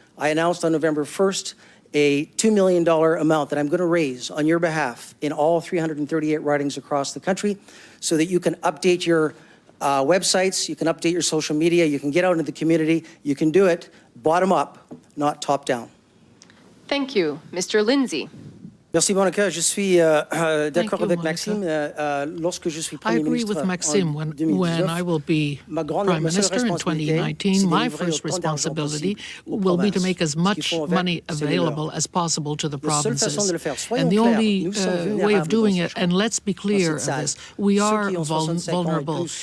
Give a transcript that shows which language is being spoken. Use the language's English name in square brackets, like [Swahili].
[English] I announced on November 1st a $2 million amount that I'm going to raise on your behalf in all 338 ridings across the country so that you can update your websites, you can update your social media, you can get out into the community, you can do it bottom up, not top down. Thank you. Mr. Lindsay. [French] Merci, Monica. Je suis d'accord avec Maxime. Lorsque je suis Premier [English] Ministre, I agree with Maxime when I will be Prime Minister in 2019. My first responsibility will be to make as much money available as possible to the provinces. And the only way of doing it, and let's be clear of this, we are vulnerable.